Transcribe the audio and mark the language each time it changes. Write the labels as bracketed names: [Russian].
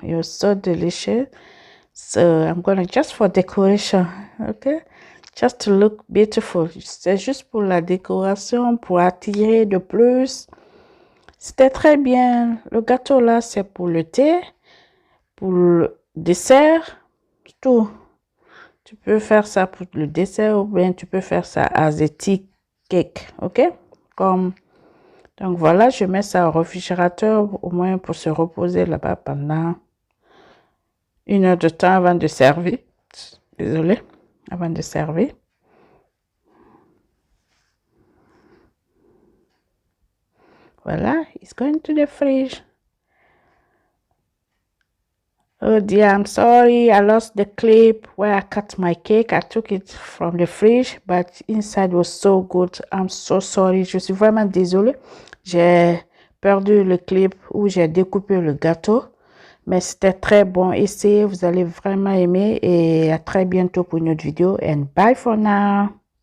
[English] It was so delicious. So I'm gonna just for decoration, okay, just to look beautiful. [French] C'est juste pour la décoration, pour attirer de plus. C'était très bien. Le gâteau là, c'est pour le thé, pour le dessert, tout. Tu peux faire ça pour le dessert ou bien tu peux faire ça [English] as a tea cake, ok? [French] Comme donc voilà, je mets ça au réfrigérateur au moins pour se reposer là-bas pendant 1 heure de temps avant de servir. Désolée, avant de servir. Voilà, [English] it's going to the fridge. Oh dear, I'm sorry, I lost the clip where I cut my cake. I took it from the fridge, but inside was so good. I'm so sorry, [French] je suis vraiment désolée. J'ai perdu le clip où j'ai découpé le gâteau, mais c'était très bon. Essayez, vous allez vraiment aimer et à très bientôt pour une autre vidéo. [English] And bye for now.